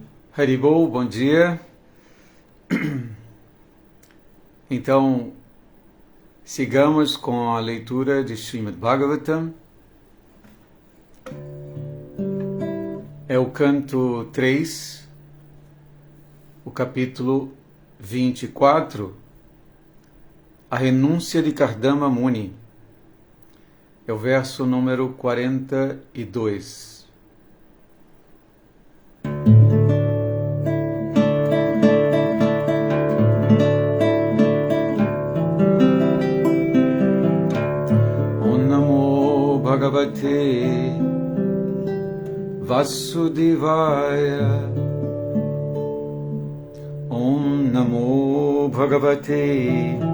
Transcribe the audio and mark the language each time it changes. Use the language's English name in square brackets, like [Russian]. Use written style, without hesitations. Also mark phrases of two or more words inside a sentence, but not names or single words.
[Portuguese] Haribol, bom dia. Então, sigamos com a leitura de Srimad Bhagavatam. É o canto 3, o capítulo 24, a renúncia de Kardama Muni. É o verso número 42. [Sanskrit] भगवते वासुदेवाय ॐ नमो भगवते